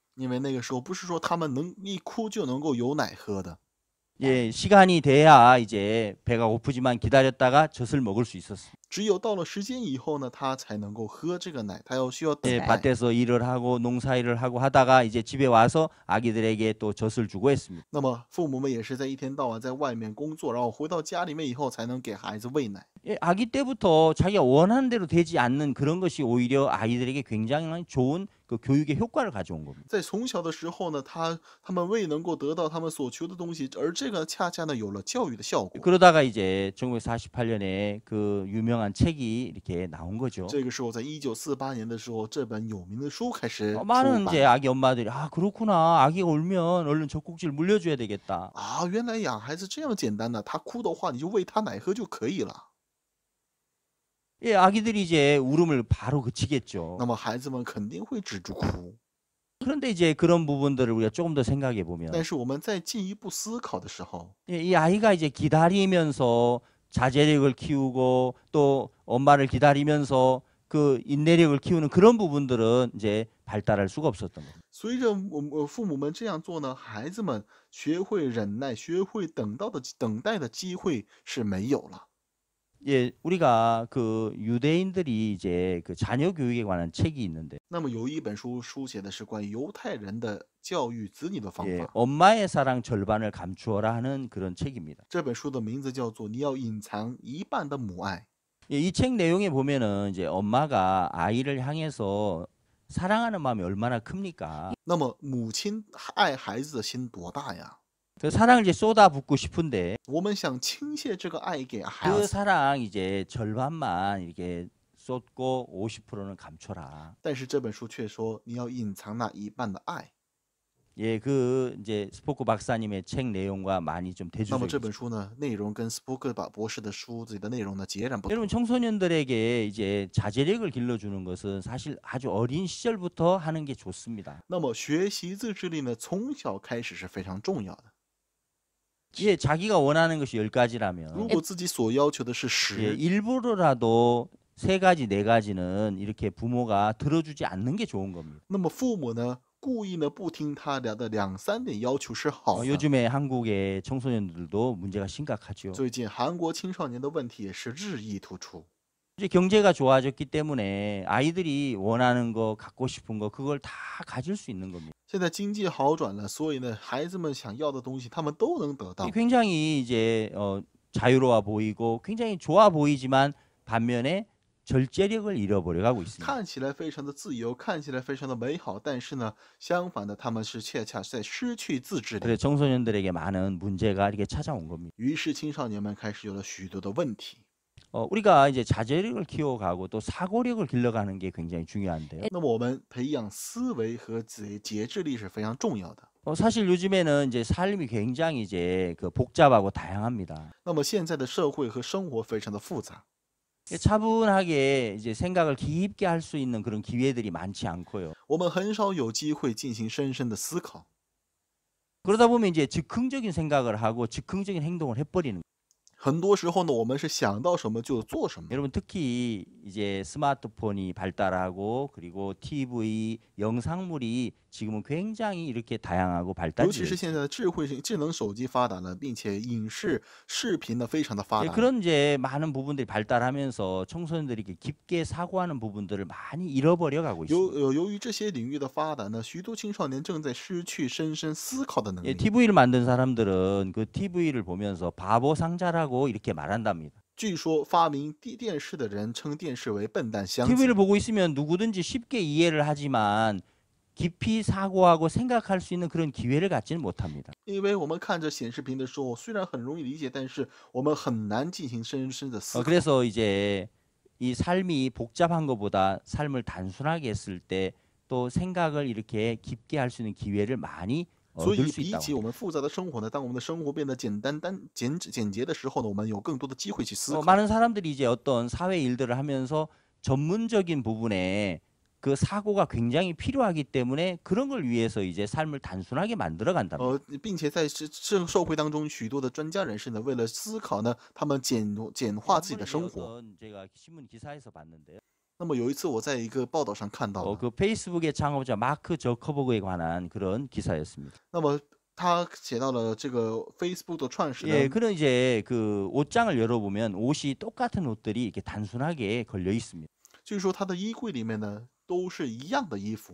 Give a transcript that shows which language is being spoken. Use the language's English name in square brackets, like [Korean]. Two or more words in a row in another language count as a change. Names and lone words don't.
[Chinese] 因为那个时候不是说他们能一哭就能够有奶喝的。 [Korean] 예, 시간이 돼야 이제 배가 고프지만 기다렸다가 젖을 먹을 수 있었습니다. [Chinese] 只有到了时间以后呢，他才能够喝这个奶，他需要等 [Korean] 예, [Chinese] 待。 [Korean] 밭에서 일을 하고 농사일을 하고 하다가 이제 집에 와서 아기들에게 또 젖을 주고 했습니다. [Chinese] 那么父母们也是在一天到晚在外面工作，然后回到家里面以后才能给孩子喂奶。 [Korean] 예, 아기 때부터 자기가 원하는 대로 되지 않는 그런 것이 오히려 아이들에게 굉장히 좋은 그 교육의 효과를 가져온 겁니다. [Chinese] 在从小的时候呢，他们未能够得到他们所求的东西，而这个恰恰呢有了教育的效果。 [Korean] 그러다가 이제 1948년에 그 유명한 책이 이렇게 나온 거죠. [Chinese] 这个时候，在1948年的时候，这本有名的书开始出 [Korean] 많은 [Chinese] 版 [Korean] 이제 。 아기 엄마들이 아 그렇구나 아기가 울면 얼른 젖꼭지를 물려줘야 되겠다. [Chinese] 啊，原来养孩子这样简单的，他哭的话，你就喂他奶喝就可以了。 [Korean] 예, 아기들이 이제 울음을 바로 그치겠죠. [Chinese] 那么孩子们肯定会止住哭。 [Korean] 그런데 이제 그런 부분들을 우리가 조금 더 생각해 보면 [Chinese] 但是我们再进一步思考的时候， [Korean] 예, 이 아이가 이제 기다리면서 자제력을 키우고 또 엄마를 기다리면서 그 인내력을 키우는 그런 부분들은 이제 발달할 수가 없었던 겁니다. [Chinese] 随着父母们这样做呢，孩子们学会忍耐，学会等待的机会是没有了。 [Korean] 예, 우리가 그 유대인들이 이제 그 자녀 교육에 관한 책이 있는데 [Chinese] 那么有一本书书写的是关于犹太人的教育子女的方 [Korean] 예, [Chinese] 法。 [Korean] 엄마의 사랑 절반을 감추어라 하는 그런 책입니다. [Chinese] 这本书的名字叫做《你要隐藏一半的母爱》。 [Korean] 예, 이 책 내용에 보면은 이제 엄마가 아이를 향해서 사랑하는 마음이 얼마나 큽니까? [Chinese] 那么母亲爱孩子的心多大呀？ [Korean] 그 사랑을 이제 쏟아붓고 싶은데 [Chinese] 我们想倾泻这个爱给孩 [Korean] 그 [Chinese] 子， [Korean] 사랑 이제 절반만 이렇게 쏟고 50%는 감춰라. [Chinese] 但是这本书却说你要隐藏那一半的爱。 [Korean] 예, 그 이제 스포크 박사님의 책 내용과 많이 좀 [Chinese] 那么 [Korean] 대조적이죠. [Chinese] 这本书呢，内容跟斯波克巴博士的书自己的内容呢截然不同。 [Korean] 여러분 청소년들에게 이제 자제력을 길러주는 것은 사실 아주 어린 시절부터 하는 게 좋습니다. [Chinese] 那么学习自制力呢，从小开始是非常重要的。 [Korean] 예, 자기가 원하는 것이 10가지라면 [Chinese] 如果自己所要求的是 [Korean] 예, [Chinese] 10， [Korean] 일부러라도 3가지, 4가지는 이렇게 부모가 들어주지 않는 게 좋은 겁니다. [Chinese] 那么父母呢故意呢不听他俩的2、3点要求是好的。 [Korean] 요즘에 한국의 청소년들도 문제가 심각하죠. [Chinese] 最近韩国青少年的问题也是日益突出。 [Korean] 이제 경제가 좋아졌기 때문에 아이들이 원하는 거, 갖고 싶은 거 그걸 다 가질 수 있는 겁니다. [Chinese] 现在经济好转了，所以呢，孩子们想要的东西他们都能得到。 [Korean] 굉장히 이제 자유로워 보이고 굉장히 좋아 보이지만 반면에 절제력을 잃어버려 가고 있습니다. [Chinese] 看起来非常的自由，看起来非常的美好，但是呢，相反的，他们是恰恰在失去自制力。 [Korean] 그래서 청소년들에게 많은 문제가 이렇게 찾아온 겁니다. [Chinese] 于是青少年们开始有了许多的问题。 [Korean] 우리가 이제 자제력을 키워가고 또 사고력을 길러가는 게 굉장히 중요한데요. [Chinese] 那么我们培养思维和节制力是非常重要的。 [Korean] 사실 요즘에는 이제 삶이 굉장히 이제 그 복잡하고 다양합니다. [Chinese] 那么现在的社会和生活非常的复杂， [Korean] 차분하게 이제 생각을 깊게 할 수 있는 그런 기회들이 많지 않고요. [Chinese] 我们很少有机会进行深深的思考。 [Korean] 그러다 보면 이제 즉흥적인 생각을 하고 즉흥적인 행동을 해버리는 거예요. [Chinese] 很多时候呢，我们是想到什么就做什么。 [Korean] 여러분 특히 이제 스마트폰이 발달하고 그리고 TV, 영상물이 지금은 굉장히 이렇게 다양하고 [Chinese] 尤 [Korean] 발달되어 [Chinese] 其是 [Korean] 있어요. [Chinese] 现在的智能手机发达了，并且影视、视频呢非常的发 [Korean] 예, [Chinese] 达。 [Korean] 그런 이제 많은 부분들이 발달하면서 청소년들이 이렇게 깊게 사고하는 부분들을 많이 잃어버려 가고 있습니다. [Chinese] 由于这些领域的发达呢，许多青少年正在失去深深思考的能 [Korean] 예, [Chinese] 力。 [Korean] TV를 만든 사람들은 그 TV를 보면서 바보 상자라고 이렇게 말한답니다. [Chinese] 据说发明电视的人称电视为笨蛋箱子。 [Korean] TV를 보고 있으면 누구든지 쉽게 이해를 하지만 깊이 사고하고 생각할 수 있는 그런 기회를 갖지는 못합니다. [Chinese] 因为我们看着显示屏的时候，虽然很容易理解，但是我们很难进行深深的思考。 [Korean] 그래서 이제 이 삶이 복잡한 것보다 삶을 단순하게 했을 때 또 생각을 이렇게 깊게 할 수 있는 기회를 많이 [Chinese] 所 [Korean] 얻을 [Chinese] 以 [Korean] 수 [Chinese] 比 [Korean] 있다고 [Chinese] 起我 [Korean] 합니다. [Chinese] 们复杂的生活呢，当我们的生活变得简洁的时候呢，我们有更多的机会去思考。 [Korean] 많은 사람들이 이제 어떤 사회 일들을 하면서 전문적인 부분에 그 사고가 굉장히 필요하기 때문에 그런 걸 위해서 이제 삶을 단순하게 만들어 간답니다. [Chinese] 并且在社会当中，许多的专家人士呢，为了思考呢，他们简化自己 [Korean] 한 [Chinese] 的 [Korean] 번은 이제 [Chinese] 生活。 [Korean] 어떤 제가 신문 기사에서 봤는데요. [Chinese] 那么有一次我在一个报道上看到了， [Korean] 그 페이스북의 창업자 마크 저커버그에 관한 그런 기사였습니다. [Chinese] 那么他写到了这个 Facebook 的创始 [Korean] 예, [Chinese] 人， [Korean] 그런 이제 그 옷장을 열어보면 옷이 똑같은 옷들이 이렇게 단순하게 걸려 있습니다. [Chinese] 据说他的衣柜里面呢都是一样的衣服。